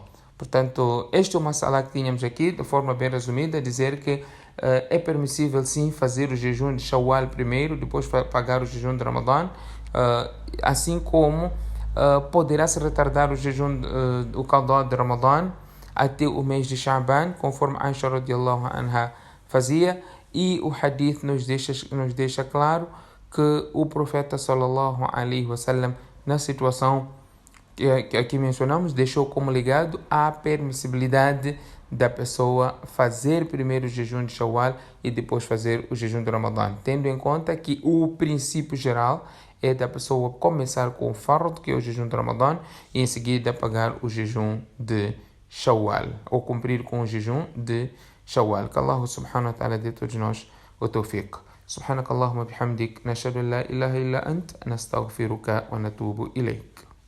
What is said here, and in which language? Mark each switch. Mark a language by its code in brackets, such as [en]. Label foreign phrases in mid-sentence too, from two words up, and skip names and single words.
[pt] Portanto, este é uma mas'ala que tínhamos aqui, de forma bem resumida, dizer que é permissível sim fazer o jejum de Shawwal primeiro, depois pagar o jejum de Ramadã, assim como poderá se retardar o jejum, o qadá de Ramadã até o mês de Sha'ban, conforme Aisha [ar] رضي الله عنها [pt] fazia, e o hadith nos deixa claro que o profeta [ar] صلى الله عليه وسلم, [pt] na situação que aqui mencionamos, deixou como legado a permissibilidade da pessoa fazer primeiro o jejum de Shawwal e depois fazer o jejum de Ramadã, tendo em conta que o princípio geral é da pessoa começar com o fard, que é o jejum de Ramadã, e em seguida pagar o jejum de Shawwal, ou cumprir com o jejum de Shawwal. Que Allah [ar] سبحانه وتعالى [pt] dê a todos nós o tawfiq. [ar] سبحانك اللهم وبحمدك نشهد أن لا إله إلا أنت نستغفرك ونتوب إليك.